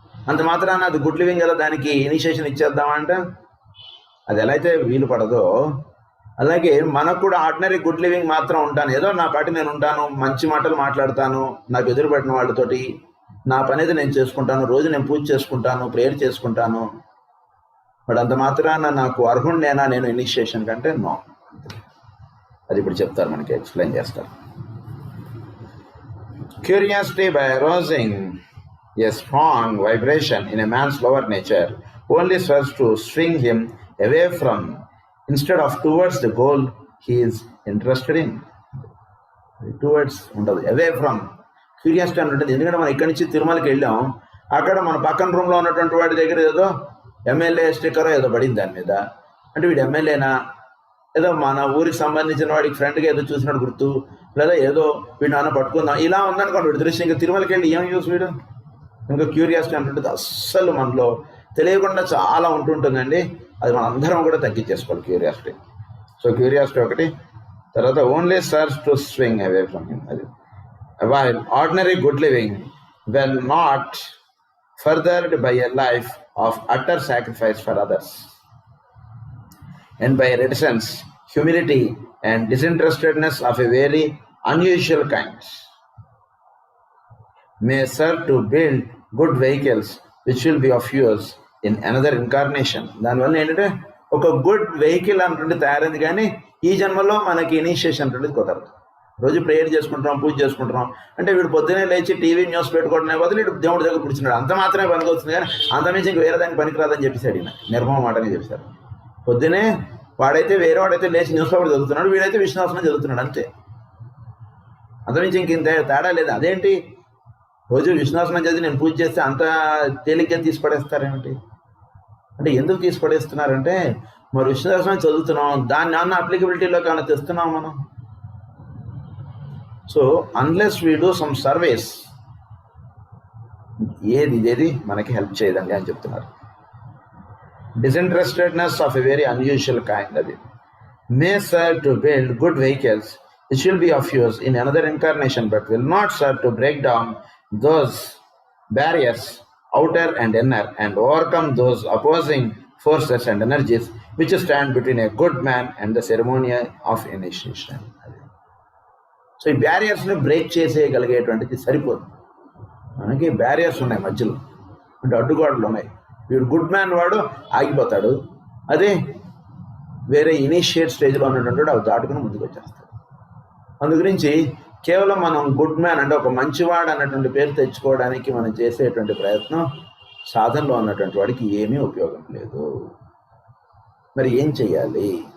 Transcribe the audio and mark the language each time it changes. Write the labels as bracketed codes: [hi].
[te] అంత మాత్రాన అది గుడ్ లివింగ్ ఎలా దానికి ఇనిషియేషన్ ఇచ్చేద్దామంటే అది ఎలా అయితే వీలు పడదో, అలాగే మనకు కూడా ఆర్డినరీ గుడ్ లివింగ్ మాత్రం ఉంటాను, ఏదో నా పాటి నేను ఉంటాను, మంచి మాటలు మాట్లాడతాను, నాకు ఎదురుపడిన వాళ్ళతోటి నా పని అయితే నేను చేసుకుంటాను, రోజు నేను పూజ చేసుకుంటాను, ప్రేయర్ చేసుకుంటాను, బట్ అంత మాత్రాన నాకు అర్హుణ్ణేనా నేను ఇనిషియేషన్ కంటే నో. అది ఇప్పుడు చెప్తారు, మనకి ఎక్స్ప్లెయిన్ చేస్తారు. [en] Curiosity by arousing a strong vibration in a man's lower nature only serves to swing him away from instead of towards the goal he is interested in. Towards [te] ఉండదు, [en] away from. [te] Curiosity అంటుంటుంది. ఎందుకంటే మనం ఇక్కడి నుంచి తిరుమలకి వెళ్ళాం, అక్కడ మన పక్కన రూమ్లో ఉన్నటువంటి వాడి దగ్గర ఏదో ఎమ్మెల్యే స్టిక్కరో ఏదో పడింది దాని మీద. అంటే వీడు ఎమ్మెల్యేనా, ఏదో మన ఊరికి సంబంధించిన వాడికి ఫ్రెండ్గా ఏదో చూసినట్టు గుర్తు, లేదా ఏదో వీడు నాన్న పట్టుకుందాం, ఇలా ఉందనుకోండి వీడి దృష్టి. ఇంకా తిరుమలకి వెళ్ళి ఏం యూస్ వీడు. ఇంకా క్యూరియాసిటీ అంటుంటుంది అస్సలు మనలో తెలియకుండా చాలా ఉంటుంటుందండి. అది మన అందరం కూడా తగ్గించేసుకోవాలి క్యూరియాసిటీ. సో క్యూరియాసిటీ ఒకటి. [en] తర్వాత only serves to swing away from him. అది while ordinary good living well not furthered by a life of utter sacrifice for others and by reticence, humility and disinterestedness of a very unusual kind, may serve to build good vehicles which will be of use in another incarnation. [te] దానివల్ల ఏంటంటే ఒక good vehicle అంటుంటే తయారైంది, కానీ ఈ జన్మలో మనకి initiation అంటుండేది కుదరదు. రోజు ప్రేయర్ చేసుకుంటున్నాం, పూజ చేసుకుంటున్నాం అంటే వీడు పొద్దునే లేచి టీవీ న్యూస్ పెట్టుకోవడం బదులు వీడు దేవుడి దగ్గర కూర్చున్నాడు, అంత మాత్రమే పనికొస్తుంది, కానీ అంతమించి ఇంక వేరే దానికి పనికిరాదని చెప్పేసి అడిగిన నిర్మమ మాటని చెప్పారు. పొద్దునే వాడైతే వేరే వాడైతే లేచి న్యూస్ పేపర్ చదువుతున్నాడు, వీడైతే విష్ణువాసనం చదువుతున్నాడు, అంతే. అంతమించి ఇంత తేడా లేదు. అదేంటి రోజు విష్ణువాసనం చదివి నేను పూజ చేస్తే అంత తేలిగ్గా తీసిపడేస్తారేమిటి అంటే, ఎందుకు తీసిపడేస్తున్నారంటే మరి విష్ణువాసనం చదువుతున్నాం, దాన్ని అన్న అప్లికబిలిటీలోకి ఏమైనా తెస్తున్నాం మనం. [en] so unless we do some service, [te] ఇదేది మనకి హెల్ప్ చేయదండి అని చెప్తున్నారు. [en] Disinterestedness of a very unusual kind, that is, may serve to build good vehicles which will be of use in another incarnation, but will not serve to break down those barriers, outer and inner, and overcome those opposing forces and energies which stand between a good man and the ceremony of initiation. [te] So ఈ బ్యారియర్స్ని break చేసేయగలిగేటువంటిది సరిపోదు. మనకి barriers ఉన్నాయి మధ్యలో, అంటే అడ్డుగోడలు ఉన్నాయి. వీడు good man వాడు ఆగిపోతాడు, అదే వేరే ఇనిషియేట్ స్టేజ్లో ఉన్నటువంటి అవి దాటుకుని ముందుకు వచ్చేస్తాడు. అందు గురించి కేవలం మనం గుడ్ మ్యాన్ అంటే ఒక మంచివాడు అన్నటువంటి పేరు తెచ్చుకోవడానికి మనం చేసేటువంటి ప్రయత్నం సాధనలో ఉన్నటువంటి వాడికి ఏమీ ఉపయోగం లేదు. మరి ఏం చెయ్యాలి?